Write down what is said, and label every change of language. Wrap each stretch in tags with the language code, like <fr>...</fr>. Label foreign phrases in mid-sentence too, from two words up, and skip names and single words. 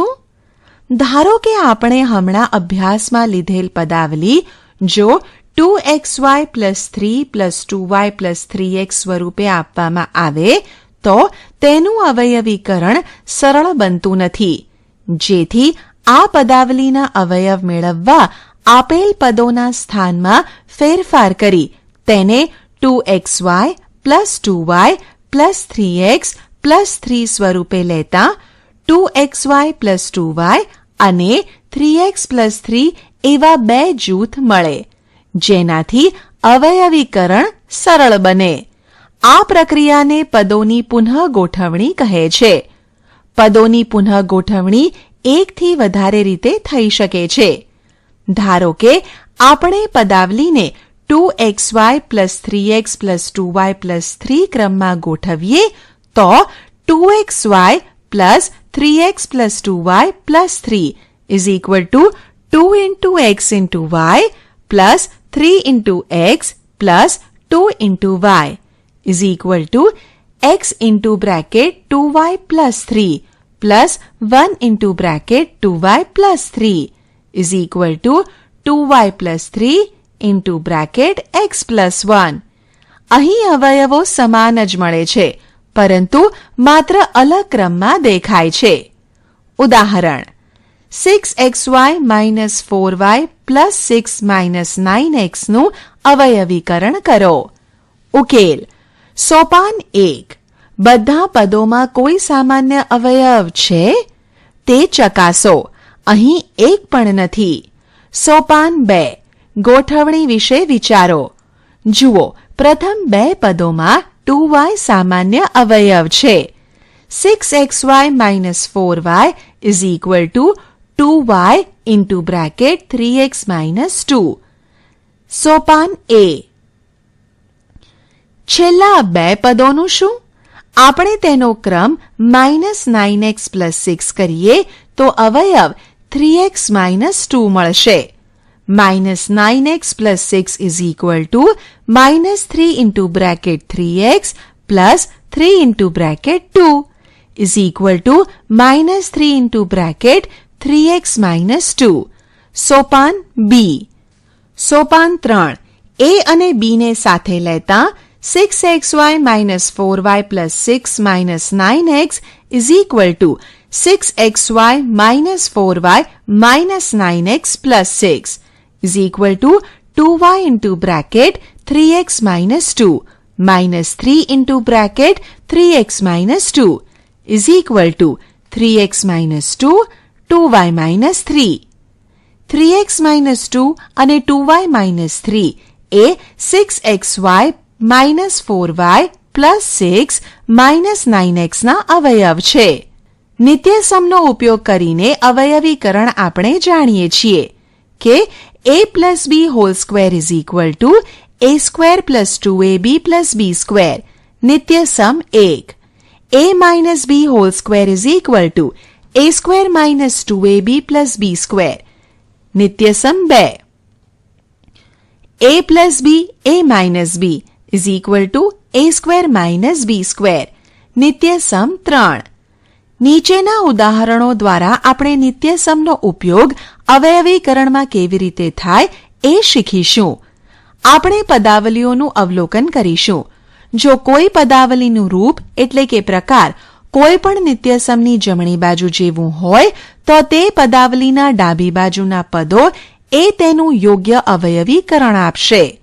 <gu>ધારો કે આપણે હમણાં અભ્યાસમાં લીધેલ પદાવલી જો</gu> <en>2xy plus 3 plus 2y plus 3x</en> <gu>સ્વરૂપે આપવામાં આવે તો તેનું અવયવીકરણ સરળ બનતું નથી. જેથી આ પદાવલીના અવયવ મેળવવા આપેલ પદોના સ્થાનમાં ફેરફાર કરી તેને</gu> <en>2xy plus 2y plus 3x plus 3</en> <gu>સ્વરૂપે લેતા 2xy plus 2y અને 3x plus 3 એવા બે જૂથ મળે, જેનાથી અવયવીકરણ સરળ બને. આ પ્રક્રિયાને પદોની પુનઃ ગોઠવણી કહે છે. પદોની પુનઃ ગોઠવણી એકથી વધારે રીતે થઈ શકે છે. ધારો કે આપણે પદાવલીને</gu> <en>2xy plus 3x plus 2y plus 3</en> <gu>ક્રમમાં ગોઠવીએ તો</gu> <en>2xy plus 3x plus 2y plus 3 is equal to 2 into x into y plus 3 into x plus 2 into y is equal to x into bracket 2y plus 3 plus 1 into bracket 2y plus 3 is equal to 2y plus 3 into bracket x plus 1.</en> <gu>અહીં અવયવો સમાન જ મળે છે, પરંતુ માત્ર અલગ ક્રમમાં દેખાય છે. ઉદાહરણ</gu> <en>6xy minus 4y plus 6 minus 9x</en> <gu>નું અવયવીકરણ કરો. ઉકેલ. સોપાન 1. બધા પદોમાં કોઈ સામાન્ય અવયવ છે? તે ચકાસો. અહીં એક પણ નથી. સોપાન 2. ગોઠવણી વિશે વિચારો. જુઓ, પ્રથમ બે પદોમાં 2y સામાન્ય અવયવ છે.</gu> <en>6xy minus 4y is equal to 2y into bracket 3x minus 2.</en> <gu>સોપાન A. છેલ્લા બે પદોનું શું? આપણે તેનો ક્રમ -9x plus 6 કરીએ તો અવયવ 3x minus 2 મળશે.</gu> <en>-9x plus 6 is equal to -3 into bracket 3x plus 3 into bracket 2 is equal to -3 into bracket 3x minus 2.</en> <gu>સોપાન B. સોપાન 3.</gu> <en>A</en> <gu>અને B ને સાથે લેતા</gu> <en>6xy minus 4y plus 6 minus 9x is equal to 6xy minus 4y minus 9x plus 6 is equal to 2y into bracket 3x minus 2 minus 3 into bracket 3x minus 2 is equal to 3x minus 2, 2y minus 3.</en> <gu>3x minus 2 અને 2y minus 3 એ</gu> <en>6xy minus 4y plus 6 minus 9x</en> <gu>ના અવયવ છે. નિત્યસમનો ઉપયોગ કરીને અવયવીકરણ આપણે જાણીએ છીએ કે</gu> <en>a plus b whole square is equal to a square plus 2ab plus b square.</en> <gu>નિત્યસમ 1.</gu> <en>a minus b whole square is equal to a square minus 2ab plus b square.</en> <gu>નિત્યસમ 2.</gu> <en>a plus b, a minus b is equal to a square minus b square.</en> <gu>નિત્યસમ 3. નીચેના ઉદાહરણો દ્વારા આપણે નિત્યસમનો ઉપયોગ અવયવીકરણમાં કેવી રીતે થાય એ શીખીશું. આપણે પદાવલીઓનું અવલોકન કરીશું. જો કોઈ પદાવલીનું રૂપ એટલે કે પ્રકાર કોઈ પણ નિત્યસમની જમણી બાજુ જેવું હોય તો તે પદાવલીના ડાબી બાજુના પદો એ તેનું યોગ્ય અવયવીકરણ આપશે.</gu>